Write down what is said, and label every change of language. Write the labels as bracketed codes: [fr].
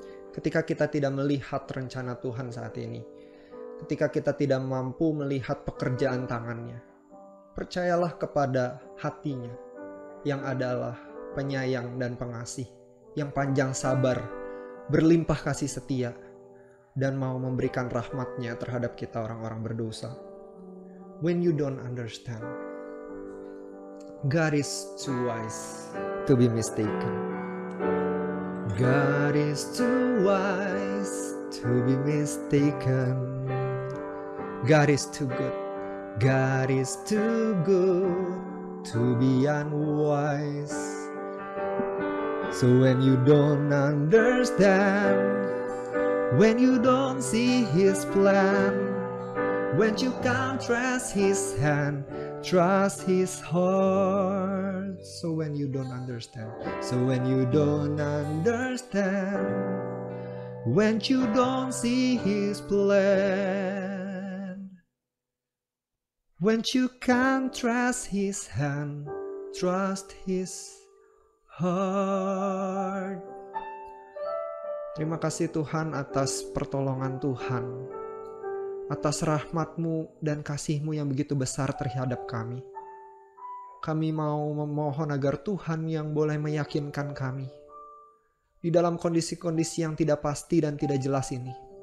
[id] Ketika kita tidak melihat rencana Tuhan saat ini, ketika kita tidak mampu melihat pekerjaan tangannya, percayalah kepada hatinya yang adalah penyayang dan pengasih, yang panjang sabar, berlimpah kasih setia, dan mau memberikan rahmatnya terhadap kita orang-orang berdosa. [en] When you don't understand, God is too wise to be mistaken. God is too wise to be mistaken. God is too good. God is too good to be unwise. So when you don't understand, when you don't see His plan, when you can't trust His hand, trust His heart. So when you don't understand, when you don't see His plan, when you can't trust His hand, trust His heart. [id] Terima kasih Tuhan atas pertolongan Tuhan, atas rahmat-Mu dan kasih-Mu yang begitu besar terhadap kami. Kami mau memohon agar Tuhan yang boleh meyakinkan kami di dalam kondisi-kondisi yang tidak pasti dan tidak jelas ini.